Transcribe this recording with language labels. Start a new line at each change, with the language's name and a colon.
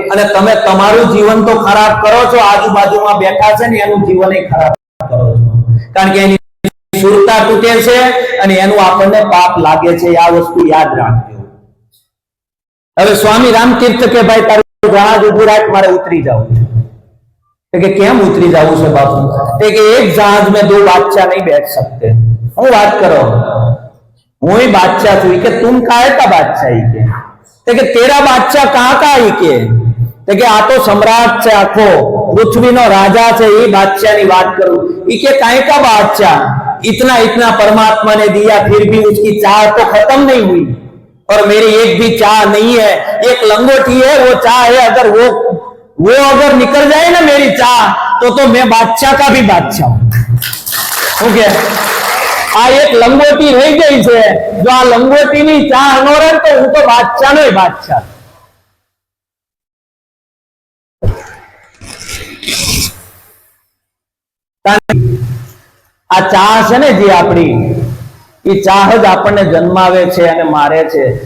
Gujarati: અને તમે તમારું જીવન તો ખરાબ કરો છો, આજુબાજુમાં બેઠા છે ને એનું જીવન ખરાબ કરો છો, કારણ કે એની સુરતા તૂટે છે અને એનું આપણને પાપ લાગે છે. આ વસ્તુ યાદ રાખજો. હવે સ્વામી રામતીર્થ કે ભાઈ તારું જહાજ ઉભું રાખ, મારે ઉતરી જવું છે. કે કેમ ઉતરી જવું છે બાપુ?
Hindi: કે એક जहाज में 2 बादशाह नहीं बैठ सकते.
Gujarati: હું વાત કરો, હું
Hindi: ही बादशाह
Gujarati: છું. કે
Hindi: तुम काहे का बादशाह?
Gujarati: કે
Hindi: तेरा बादशाह कहाँ का?
Gujarati: કે આ તો સમ્રાટ છે, આખો પૃથ્વીનો રાજા છે, એ बादशाह ની વાત કરું.
Hindi: કે काहे का बादशाह? इतना इतना परमात्मा ने दिया, फिर भी उसकी चाह तो खत्म नहीं हुई और मेरी एक भी चाह नहीं है. एक लंगोटी है, वो चाह है, अगर वो अगर निकल जाए ना मेरी चाह तो मैं बादशाह का भी बादशाह हूं.
Gujarati: ओके, आ एक लंगोटी रही गई છે. જો આ લંગોટીની ચાહ ન રહે તો હું તો બાદશાહનો બાદશાહ. આ ચાહ છે ને જે આપણી, એ ચાહ જ આપણને જન્માવે છે અને મારે છે.